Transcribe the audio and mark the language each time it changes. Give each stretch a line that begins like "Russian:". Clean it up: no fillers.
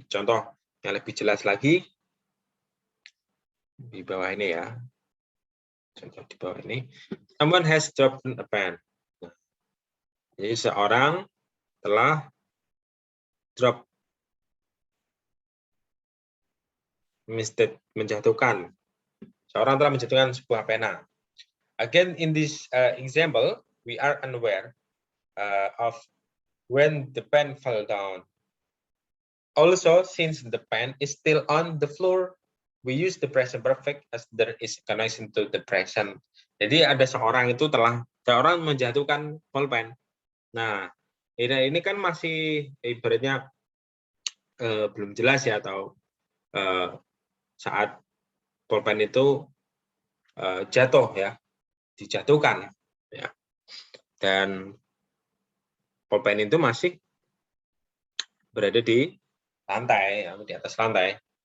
Indonesian: Ini contoh yang lebih jelas lagi di bawah ini ya, contoh di bawah ini,
English: someone has dropped a pen.
Indonesian: Nah, jadi seorang telah drop, menjatuhkan. Seorang telah menjatuhkan sebuah pena.
English: Again, in this example, we are unaware of when the pen fell down. Also, since the pen is still on the floor, we use the present perfect as there is connection to the present.
Indonesian: Jadi ada seorang menjatuhkan pulpen. Nah, ini kan masih ibaratnya belum jelas ya, atau saat pulpen itu jatuh ya, dijatuhkan ya, dan pulpen itu masih berada di lantai ya, di atas lantai.